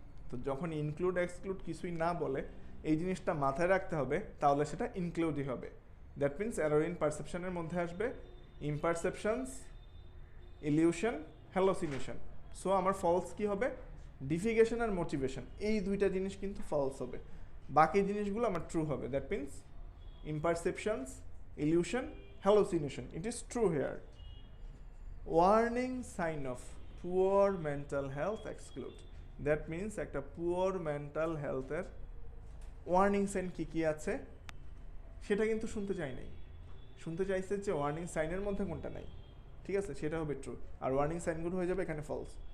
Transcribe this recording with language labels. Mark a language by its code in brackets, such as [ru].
[bn] তো যখন include exclude কিছুই না বলে এই জিনিসটা মাথায় রাখতে হবে, তাহলে সেটা ইনক্লুডই হবে। দ্যাট মিন্স এরর ইন পারসেপশনের মধ্যে আসবে ইমপারসেপশনস, ইলিউশন, হ্যালোসিনেশন। সো আমার ফলস কি হবে? ডিফিগেশন আর মোটিভেশন, এই দুইটা জিনিস কিন্তু ফলস হবে, বাকি জিনিসগুলো আমার ট্রু হবে। [en] That means imperceptions, illusion, hallucination, it is true here. Warning sign of poor mental health exclude, that means [bn] একটা poor mental health এর ওয়ার্নিং সাইন কি কি আছে সেটা কিন্তু শুনতে চাই নাই, শুনতে চাইছে যে ওয়ার্নিং সাইনের মধ্যে কোনটা নাই, ঠিক আছে, সেটা হবে ট্রু, আর ওয়ার্নিং সাইনগুলো হয়ে যাবে এখানে ফলস।